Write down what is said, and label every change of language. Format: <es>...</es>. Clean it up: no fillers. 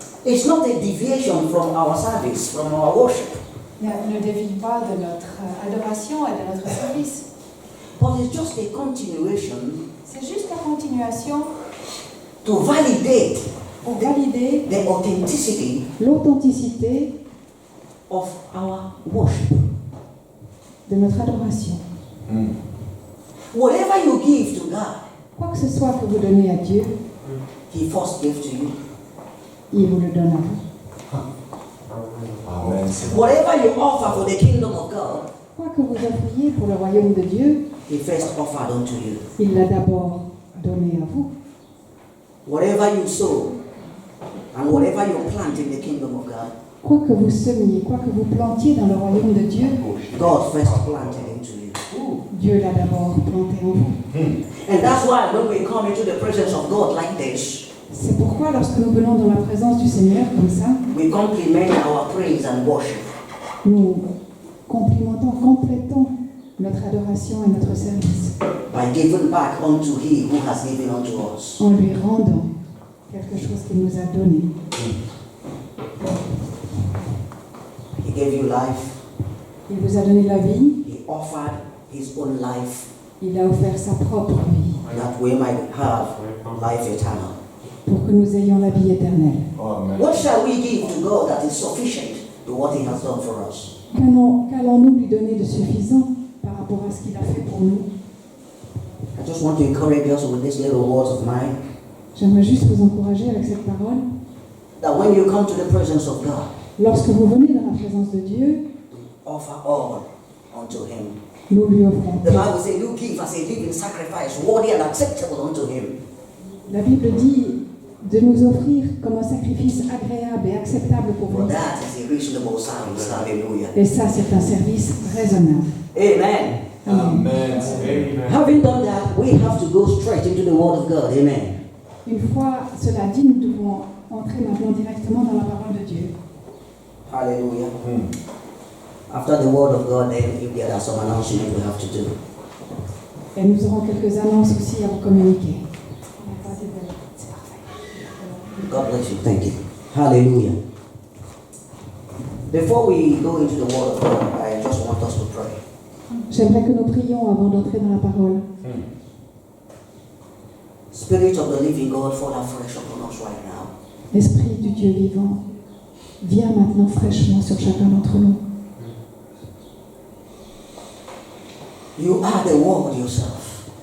<en>It's not a deviation from our service, from our worship,</en> <fr>Ne dévie pas de notre adoration et de notre service.</fr> <en>but it's just a continuation</en> <fr>C'est juste la continuation</fr> <en>to validate</en> <fr>pour valider</fr> <en>the authenticity</en> <fr>l'authenticité</fr> <en>of our worship.</en> <fr>de notre adoration.</fr> <en>Whatever you give to God,</en> <fr>Quoi que ce soit que vous donnez à Dieu,</fr> <en>He first gave to you.</en> <fr>il vous le donne à vous.</fr> <en>Amen.</en> <fr>C'est</fr> <en>Whatever you offer for the kingdom of God,</en> <fr>Quoi que vous offriez pour le royaume de Dieu,</fr> <en>He first offered unto you.</en> <fr>il l'a d'abord donné à vous.</fr> <en>Whatever you sow and whatever you plant in the kingdom of God,</en> <fr>Quoi que vous semiez, quoi que vous plantiez dans le royaume de Dieu,</fr> <en>God first planted into you.</en> <fr>Dieu l'a d'abord planté en vous.</fr> <en>And that's why when we come into the presence of God like this,</en> <fr>C'est pourquoi lorsque nous venons dans la présence du Seigneur comme ça,</fr> <en>we complement our praise and worship</en> <fr>nous complétons notre adoration et notre service</fr> <en>by giving back unto He who has given unto us.</en> <fr>en lui rendant quelque chose qu'il nous a donné.</fr> <en>He gave you life.</en> <fr>Il vous a donné la vie,</fr> <en>He offered His own life</en> <fr>il a offert sa propre vie</fr> <en>that we might have life eternal.</en> <fr>pour que nous ayons la vie éternelle.</fr> <en>Amen. What shall we give to God that is sufficient to what He has done for us?</en> <fr>Qu'allons-nous lui donner de suffisant par rapport à ce qu'il a fait pour nous?</fr> <en>I just want to encourage us with these little words of mine</en> <fr>J'aimerais juste vous encourager avec cette parole.</fr> <en>that when you come to the presence of God,</en> <fr>Lorsque vous venez dans la présence de Dieu,</fr> <en>offer all unto Him.</en> <fr>nous lui offrons.</fr> <en>The Bible says, "You give as a living sacrifice, worthy and acceptable unto Him."</en> <fr>La Bible dit de nous offrir comme un sacrifice agréable et acceptable pour</fr> <en>For</en> <fr>lui.</fr> <en>that is a reasonable service. Hallelujah.</en> <fr>Et ça, c'est un service raisonnable.</fr> <en>Amen. Amen. Having done that, we have to go straight into the Word of God. Amen.</en> <fr>Une fois cela dit, nous devons entrer maintenant directement dans la parole de Dieu.</fr> <en>Hallelujah. After the Word of God, then if there are some announcements we have to do.</en> <fr>Et nous aurons quelques annonces aussi à vous communiquer.</fr> <en>God bless you. Thank you. Hallelujah. Before we go into the Word of God, I just want us to pray.</en> <fr>J'aimerais que nous prions avant d'entrer dans la parole.</fr> <en>Spirit of the living God, fall afresh upon us right now.</en> <fr>Esprit du Dieu vivant, viens maintenant fraîchement sur chacun d'entre nous.</fr> <en>You are the Word yourself.</en>